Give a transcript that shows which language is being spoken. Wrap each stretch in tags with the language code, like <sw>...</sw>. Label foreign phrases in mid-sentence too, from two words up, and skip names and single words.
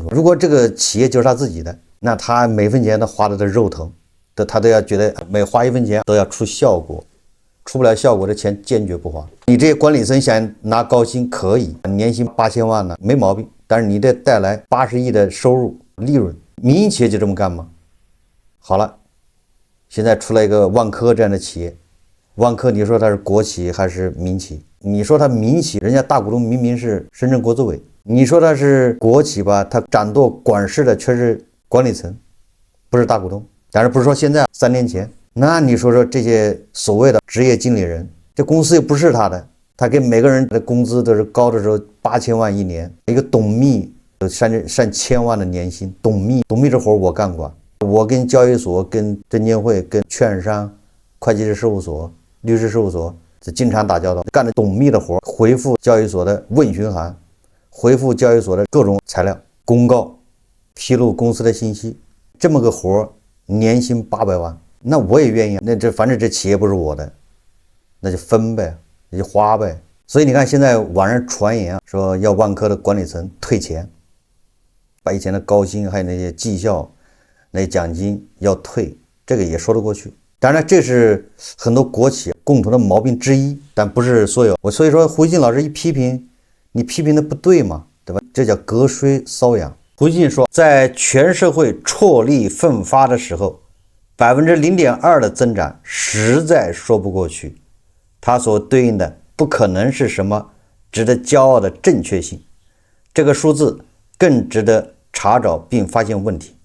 <zh>如果这個企業就是他自己的，那他每分錢都花的肉疼，他都要覺得每花一分錢都要出效果，出不了效果的錢堅決不花。你這些管理層想拿高薪可以，年薪8000萬呢，沒毛病，但是你得帶來80億的收入利潤。民營企業就這麼幹嗎？好了，現在出來一個萬科這樣的企業，萬科你說它是國企還是民企？你說它民企，人家大股東明明是深圳國資委，你說它是國企吧，它掌舵管事的卻是管理層，不是大股東。但是不是說現在3年前，那你說这些所謂的職業經理人，這公司又不是他的，他給每個人的工資都是高的時候8000萬一年，一個董秘上千萬的年薪，董秘這活我幹過，我跟交易所、跟證監會、跟券商、會計師事務所、律師事務所這經常打交道，幹着董秘的活，回復交易所的問詢函，回復交易所的各種材料、公告，披露公司的信息，這麼個活年薪800萬，那我也願意。那反正這企業不是我的，那就分唄，那就花唄。所以你看，現在網上傳言啊，說要萬科的管理層退錢，把以前的高薪還有那些績效、那些獎金要退，這個也說得過去。當然，這是很多國企共同的毛病之一，但不是所有。所以說，胡錫進老師一批評，你批評的不對嘛，對吧？這叫隔水搔癢。胡錫進說，在全社會輟力奮發的時候，0.2%的增長實在說不過去，它所對應的不可能是什麼值得驕傲的正確性，這個數字更值得查找並發現問題。</zh>